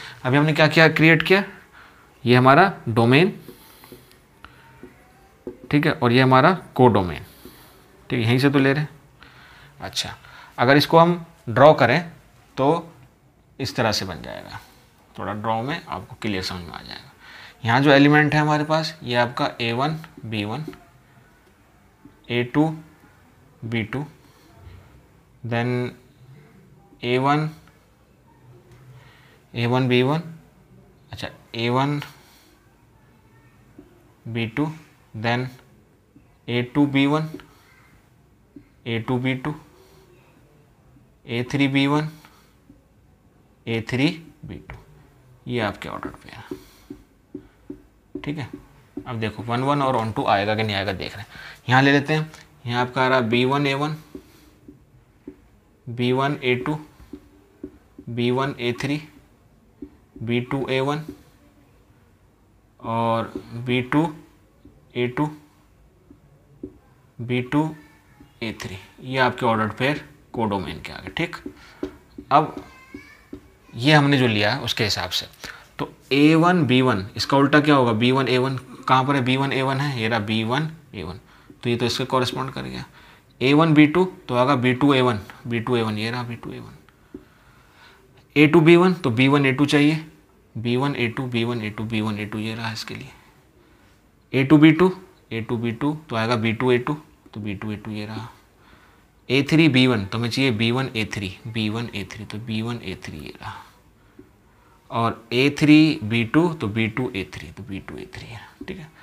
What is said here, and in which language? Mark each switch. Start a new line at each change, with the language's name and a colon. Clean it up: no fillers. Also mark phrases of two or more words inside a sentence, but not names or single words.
Hindi: अभी हमने क्या किया, क्रिएट किया, ये हमारा डोमेन, ठीक है, और ये हमारा कोडोमेन, ठीक है, यहीं से तो ले रहे हैं। अच्छा, अगर इसको हम ड्रॉ करें तो इस तरह से बन जाएगा, थोड़ा ड्रॉ में आपको क्लियर समझ में आ जाएगा। यहाँ जो एलिमेंट है हमारे पास, ये आपका A1 B1 A2 B2 देन A1 B1, अच्छा A1 B2 देन A2 B1 A2 B2 A3 B1 A3 B2, ये आपके ऑर्डर पे है, ठीक है। अब देखो 1 1 और ऑन 2 आएगा कि नहीं आएगा देख रहे हैं। यहाँ ले लेते हैं, यहाँ आपका आ रहा B1 A1 B1 A2 B1 A3 B2 A1 और B2 A2 B2 A3, ये आपके ऑर्डर पेयर कोडोमेन के आगे, ठीक। अब ये हमने जो लिया है उसके हिसाब से, तो A1 B1 इसका उल्टा क्या होगा, B1 A1 कहाँ पर है, B1 A1 है, ये रहा B1 A1, तो ये तो इसके कॉरेस्पॉन्ड कर गया। A1 B2 तो आगा B2 A1, ये रहा B2 A1। A2 B1 तो B1 A2 चाहिए, B1 A2 B1 A2 B1 A2, ये रहा इसके लिए। A2 B2 तो आएगा B2 A2 तो B2 A2, ये रहा। A3 B1 तो हमें चाहिए B1 A3 तो B1 A3, ये रहा। और A3 B2 तो B2 A3 तो B2 A3 है, ठीक है।